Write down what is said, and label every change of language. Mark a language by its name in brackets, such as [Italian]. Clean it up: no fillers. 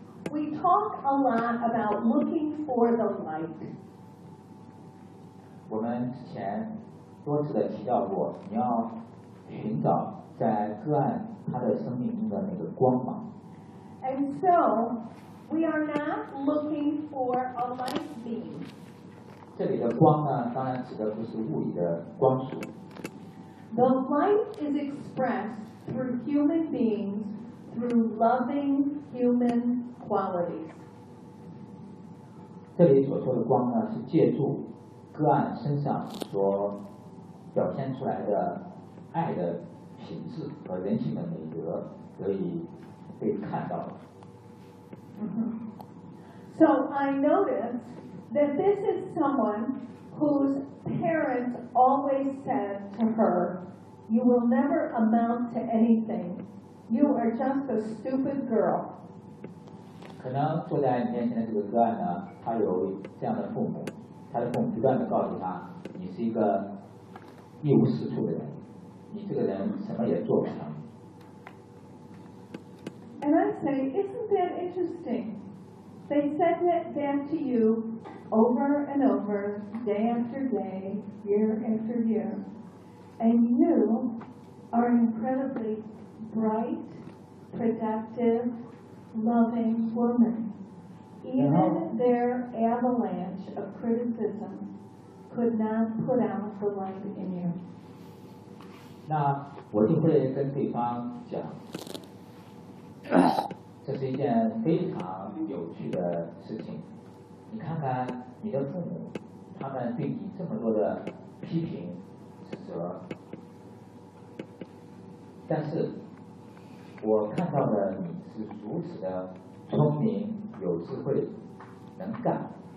[English] We talk a lot about looking for the light. [Chinese] 我们之前多次的提到过，你要寻找在个案他的生命中的那个光芒。 [English] And so we are not looking for a light beam. [Chinese] 这里的光呢，当然指的不是物理的光束。 [English] The light is expressed through human beings through loving human qualities. [Chinese] 这里所说的光呢，是借助个案身上所表现出来的爱的品质和人性的美德得以被看到。 [English] Mm-hmm. So I noticed. That this is someone whose parents always said to her, "You will never amount to anything. You are just a stupid girl." [Chinese] 可能坐在你面前的这个个案呢，他有这样的父母，他的父母不断的告诉他，你是一个一无是处的人，你这个人什么也做不成。 [English] And I say, isn't that interesting? They said that to you. Over and over, day after day, year after year, and you are an incredibly bright, productive, loving woman. Even their avalanche of criticism could not put out the light in you. [Chinese] 那我就会跟对方讲，这是一件非常有趣的事情。你看看你的父母，他们对你这么多的批评指责，但是我看到的你是如此的聪明、有智慧、能干。